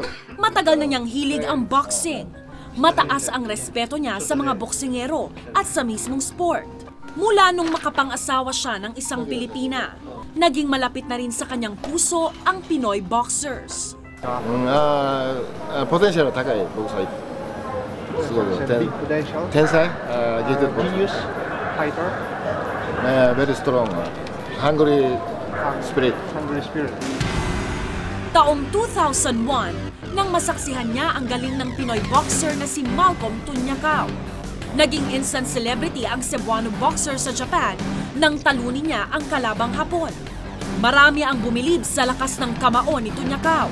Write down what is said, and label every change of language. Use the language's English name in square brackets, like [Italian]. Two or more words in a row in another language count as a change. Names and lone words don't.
[Filipino] Matagal na niyang hilig ang boxing. Mataas ang respeto niya sa mga boksingero at sa mismong sport. Mula nung makapang-asawa siya ng isang Pilipina, naging malapit na rin sa kanyang puso ang Pinoy boxers. [Japanese] Potential 高いボクサー。すごい天才。 [English] Genius fighter. Very strong. Hungry spirit. [Filipino] Taong 2001, nang masaksihan niya ang galing ng Pinoy boxer na si Malcolm Tunyacao. Naging [English] instant celebrity [Filipino] ang Cebuano boxer sa Japan nang talunin niya ang kalabang Hapon. Marami ang bumilib sa lakas ng kamao ni Tunyacao.